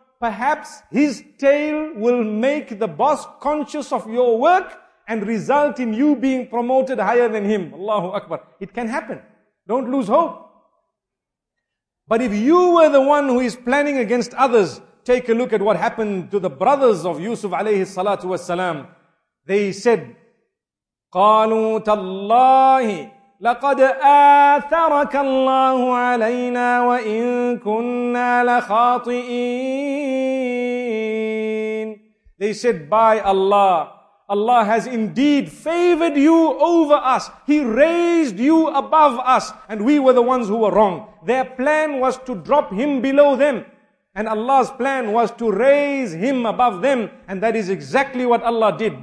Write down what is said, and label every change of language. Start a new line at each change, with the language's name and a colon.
English: Perhaps his tale will make the boss conscious of your work and result in you being promoted higher than him. Allahu Akbar. It can happen. Don't lose hope. But if you were the one who is planning against others, take a look at what happened to the brothers of Yusuf alayhi salatu wasalam. They said,
Arabic: قالوا تالله لقد آثرك الله علينا وإن كنا لخاطئين.
English: They said, by Allah, Allah has indeed favored you over us. He raised you above us, and we were the ones who were wrong. Their plan was to drop him below them, and Allah's plan was to raise him above them, and that is exactly what Allah did.